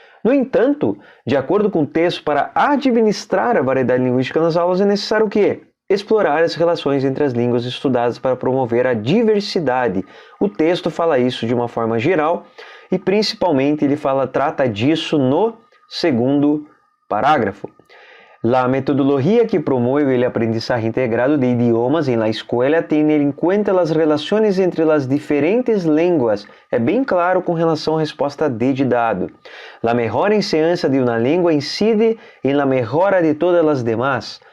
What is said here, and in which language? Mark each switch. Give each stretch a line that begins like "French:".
Portuguese: No entanto, de acordo com o texto, para administrar a variedade linguística nas aulas é necessário o quê? Explorar as relações entre as línguas estudadas para promover a diversidade. O texto fala isso de uma forma geral e principalmente ele trata disso no segundo parágrafo.
Spanish: La metodología que promueve el aprendizaje integrado de idiomas en la escuela tiene en cuenta las relaciones entre las diferentes lenguas.
Portuguese: É bem claro com relação à resposta D de dado.
Spanish: La mejor enseñanza de una lengua incide en la mejora de todas las demás.